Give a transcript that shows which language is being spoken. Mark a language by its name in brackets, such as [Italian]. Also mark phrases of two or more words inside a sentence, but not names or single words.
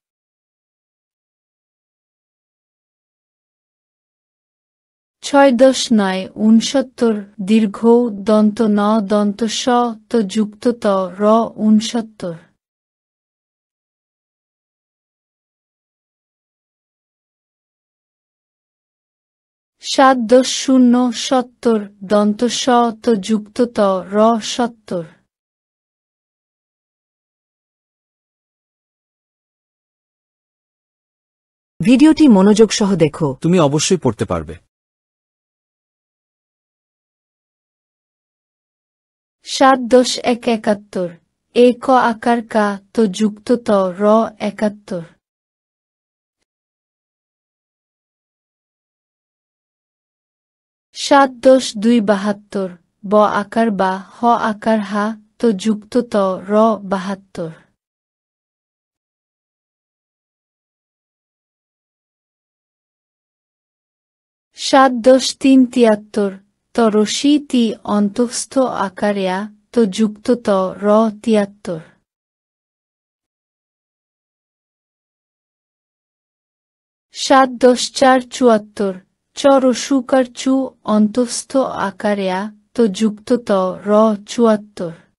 [Bangla] ৬-৯ ৬৯ দীর্ঘ দন্ত ন দন্ত স ত যুক্ত ত র ৬৯। ৭-০ ৭০ দন্ত স ত যুক্ত ত র ৭০। ভিডিওটি মনোযোগ সহ দেখো। তুমি অবশ্যই পড়তে পারবে। ৭-১ ৭১ এ ক আকার কা ত যুক্ত ত র ৭১। ৭-২ ৭২ ব আকার বা হ আকার হা ত তো যুক্ত ত র 72। 7-10-3 73 ত রসি তি অন্তঃস্থ আকারে তো যুক্ত ত র 73। 7-10-4 74 চ রসুকার চু অন্তঃস্থ আকারে তো যুক্ত ত র 74।